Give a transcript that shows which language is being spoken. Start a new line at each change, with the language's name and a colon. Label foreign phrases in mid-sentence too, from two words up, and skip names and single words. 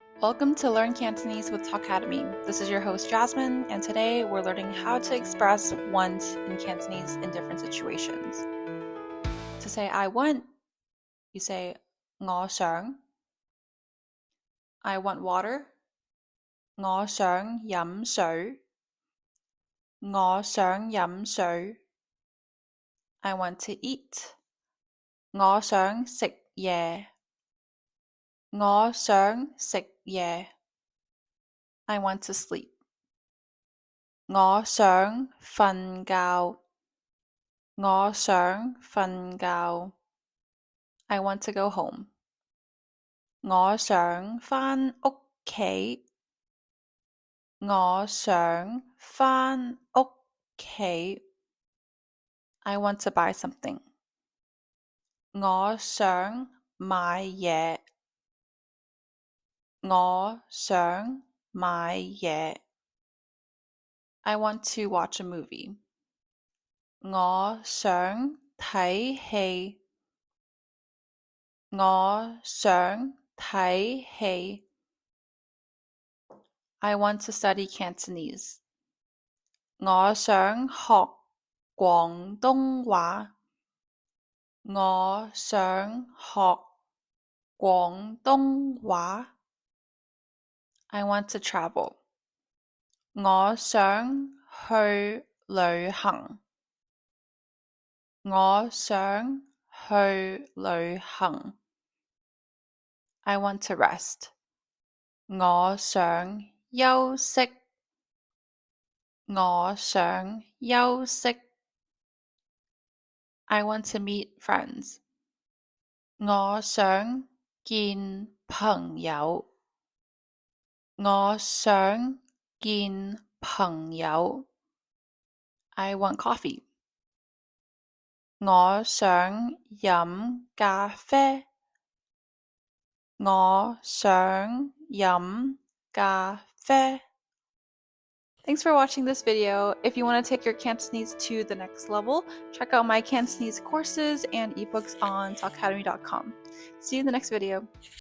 English: Welcome to Learn Cantonese with Talkademy. This is your host Jasmine, and today we're learning how to express want in Cantonese in different situations. To say I want, you say
Cantonese: 我想.
English: I want water.
Cantonese: 我想飲水. 我想飲水.
English: I want to eat.
Cantonese: 我想食嘢. 我想食嘢.
English: I want to sleep.
Cantonese: 我想瞓覺. 我想瞓覺.
English: I want to go home.
Cantonese: 我想返屋企. 我想返屋企.
English: I want to buy something.
Cantonese: 我想買嘢. 我想買嘢.
English: I want to watch a movie.
Cantonese: 我想睇戲. 我想睇戲.
English: I want to study Cantonese.
Cantonese: 我想學廣東話. 我想學廣東話.
English: I want to travel.
Cantonese: 我想去旅行. 我想去旅行.
English: I want to rest.
Cantonese: 我想休息. 我想休息.
English: I want to meet friends.
Cantonese: 我想見朋友. 我想見朋友.
English: I want coffee.
Cantonese: 我想飲咖啡. 我想飲咖啡.
English: Thanks for watching this video. If you want to take your Cantonese to the next level, check out my Cantonese courses and ebooks on talkacademy.com. See you in the next video.